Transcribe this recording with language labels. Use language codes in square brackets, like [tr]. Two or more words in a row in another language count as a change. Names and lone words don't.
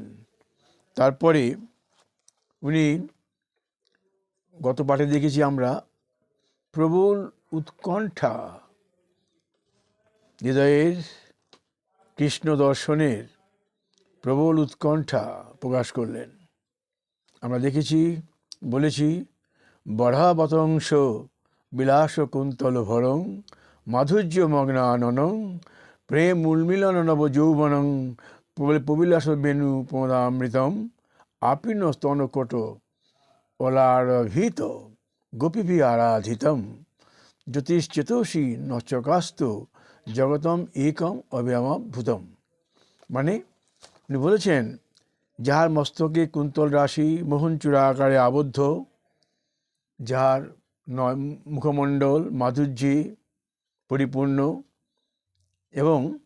[bn] তারপরে উনি গত পাঠে দেখেছি আমরা প্রবল উৎকণ্ঠা, হৃদয়ের কৃষ্ণ দর্শনের প্রবল উৎকণ্ঠা প্রকাশ করলেন। আমরা দেখেছি, বলেছি, [sa] বরাবতংশ বিলাস কুন্তল ভরং মাধুর্য মগ্নাননং প্রেম উন্মিলন নব যৌবনং প্রবিলাস বেণু প্রদামৃতম আপীন স্তনকট ওলারভীত গোপীভি আরাধিতম জ্যোতিশ্চেতসী নচকাস্তু জগতম একম অব্যয়ভূতম। [bn] মানে উনি বলেছেন, যাহার মস্তকে কুন্তল রাশি মোহনচূড়া আকারে আবদ্ধ, যাহার মুখমণ্ডল মাধুর্যে পরিপূর্ণ এবং